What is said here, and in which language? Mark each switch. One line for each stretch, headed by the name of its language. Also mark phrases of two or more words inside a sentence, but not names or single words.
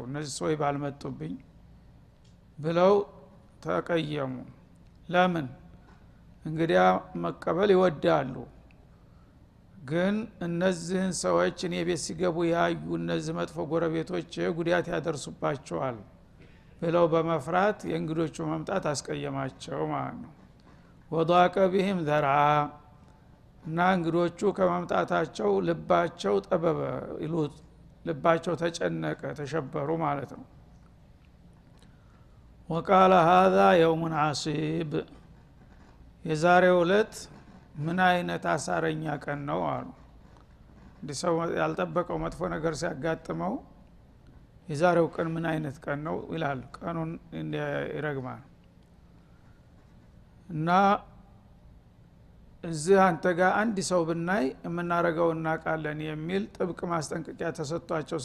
Amharic: እነዚህ ሰዎች ባልመጡብኝ ብለው ተቀየሙ ለምን እንግዲያ መቀበል ይወዳሉ ግን እነዚህን ሰዎች እኔ ቤት ሲገቡ ያዩ እነዚህ መጥፎ ጎረቤቶች ጉዳት ያደርሱባቸዋል ብለው በመፍራት የእንግዶቹ መምጣት አስቀየማቸው ማለት ነው ወዳቀ
Arabic: بهم ذرعا
Amharic: እና እንግዶቹ ከመምጣታቸው ልባቸው ጠበበ ይሉት ልባቸው ተጨነቀ ተሸበሩ ማለት ነው
Arabic: وقال هذا يوم عصيب
Amharic: የዛሬው ዕለት ምን አይነት አሳረኛ ቀን ነው አሉ እንዲሰው ያልጠበቀው መጥፎ ነገር ሲያጋጥመው የዛሬው ቀን ምን አይነት ቀን ነው ይላል ቀኑን ይረግማል እና እዚህ አንተ ጋር አንድ ሰው ብናይ የምናረገው እናቃለን የሚል ጥብቅ ማስጠንቀቂያ ተሰጥቷቸው